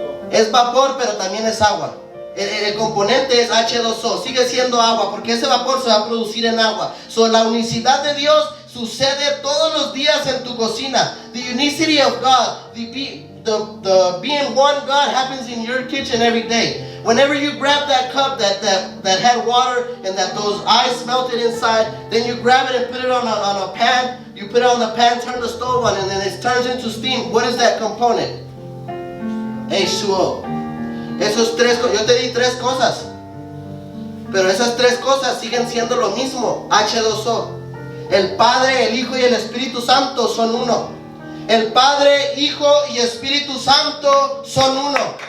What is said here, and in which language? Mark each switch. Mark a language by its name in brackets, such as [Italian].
[Spanish] Es vapor, pero también es agua. El componente es H2O, sigue siendo agua, porque ese vapor se va a producir en agua. La unicidad de Dios sucede todos los días en tu cocina. [English] The unicity of God, the being one God happens in your kitchen every day. Whenever you grab that cup that had water and that those ice melted inside, then you grab it and put it on a pan. You put it on the pan, turn the stove on, and then it turns into steam. What is that component? H2O. [Spanish] Esos tres, yo te di tres cosas, pero esas tres cosas siguen siendo lo mismo, H2O. El Padre, el Hijo y el Espíritu Santo son uno. El Padre, Hijo y Espíritu Santo son uno.